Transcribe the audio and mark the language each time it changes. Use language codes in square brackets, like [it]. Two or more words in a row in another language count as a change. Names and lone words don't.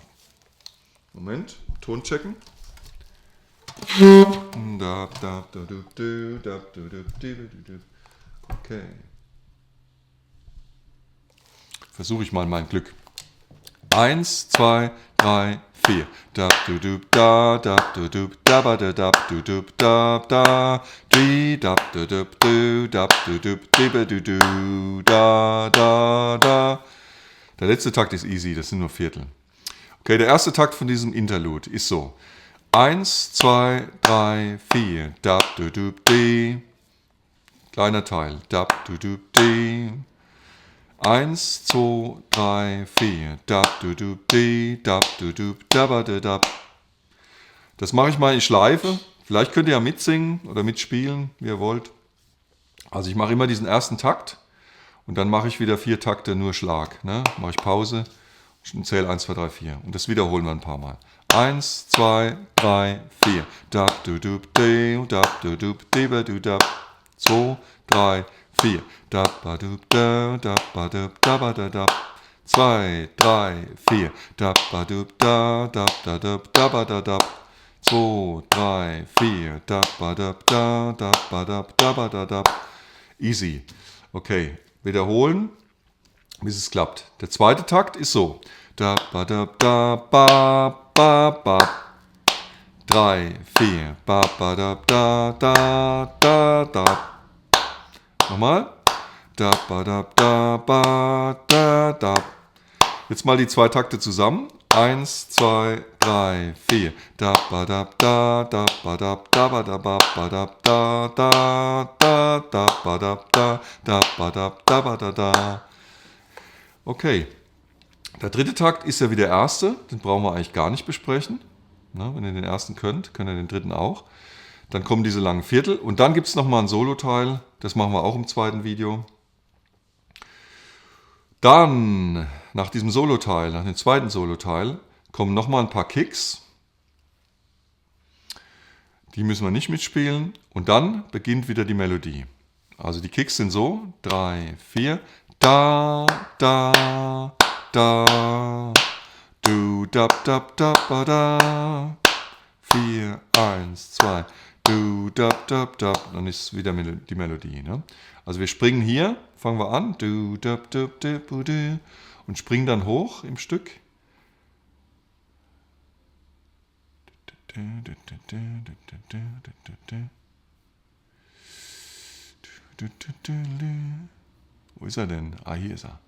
[de] Moment, Ton checken. Okay. Versuche ich mal mein Glück. 1, 2, 3, 4. Da du du da da du du da ba da da du du da da di da du du du da du du du du da da da. Der letzte Takt ist easy, das sind nur Viertel. Okay, der erste Takt von diesem Interlude ist so. 1, 2, 3, 4. Da du du di. Kleiner Teil. Da du du di. 1, 2, 3, 4. Dab, du, du, di, dab, du, du, dabba, dab. Das mache ich mal in Schleife. Vielleicht könnt ihr ja mitsingen oder mitspielen, wie ihr wollt. Also ich mache immer diesen ersten Takt und dann mache ich wieder 4 Takte nur Schlag. Ne? Mache ich Pause und zähle 1, 2, 3, 4. Und das wiederholen wir ein paar Mal. 1, 2, 3, 4. Dab, du, du, di, dab, du, du, di, du, dab. 2, 3, 4. Dab, ba, du, da, dab, ba, da, ba, da, dab. 2, 3, 4. Dab, ba, du, da, dab, da, da, ba, da, dab. 2, 3, 4. Dab, ba, da, dab, ba, da, ba, da, dab. Easy. Okay, wiederholen, bis es klappt. Der zweite Takt ist so. Dab, ba, da, ba, ba. 3, 4. Ba, ba, da, da. Nochmal. Da, ba, da. Jetzt mal die 2 Takte zusammen. 1, 2, 3, 4. Da, ba, da, ba, da, da. Okay. Der dritte Takt ist ja wie der erste. Den brauchen wir eigentlich gar nicht besprechen. Na, wenn ihr den ersten könnt ihr den dritten auch. Dann kommen diese langen Viertel und dann gibt es nochmal ein Solo-Teil. Das machen wir auch im zweiten Video. Dann, nach diesem Solo-Teil, nach dem zweiten Solo-Teil, kommen nochmal ein paar Kicks. Die müssen wir nicht mitspielen. Und dann beginnt wieder die Melodie. Also die Kicks sind so. 3, 4. Da, da, da. Du, dab, dab, dab, ba, da. 4, 1, 2. Du, dab, dab, dab. Dann ist wieder die Melodie. Ne? Also wir springen hier, fangen wir an. Du, dab, dab, dab, du, und springen dann hoch im Stück. Wo ist er denn? Ah, hier ist er.